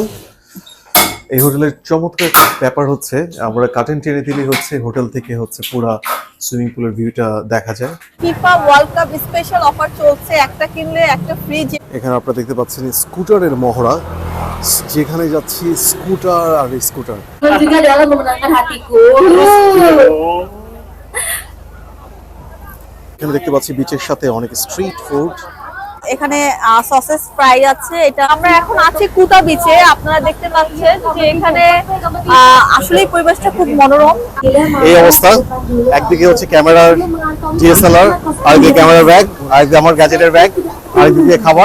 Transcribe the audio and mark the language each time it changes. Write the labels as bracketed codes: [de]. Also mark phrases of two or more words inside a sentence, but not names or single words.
[bn] এই হোটেলের চমৎকার ব্যাপার হচ্ছে আমরা কার্টেন টেনে দিলেই হোটেল থেকে পুরা [en] swimming pool-er [bn] ভিউটা দেখা যায়। ফিফা ওয়ার্ল্ড কাপ [en] special offer [bn] চলছে, একটা কিনলে একটা ফ্রি। এখানে আপনারা দেখতে পাচ্ছেন স্কুটারের মহড়া, যেখানে যাচ্ছি স্কুটার আর স্কুটার। [id] juga dalam memenangkan hatiku. [bn] এখানে দেখতে পাচ্ছি বিচের সাথে অনেক [en] street food. [bn] এখানে [en] sausage fry [bn] আছে। এটা আমরা এখন আছি কুতা বিচে। আপনারা দেখতে পাচ্ছেন যে এখানে আসলে পরিবেশটা খুব মনোরম। এই অবস্থা, একদিকে হচ্ছে ক্যামেরার ডিএসএলআর, আরেকদিকে ক্যামেরার ব্যাগ, আরেকদিকে আমার গ্যাজেটের ব্যাগ, আরেকদিকে খাবার।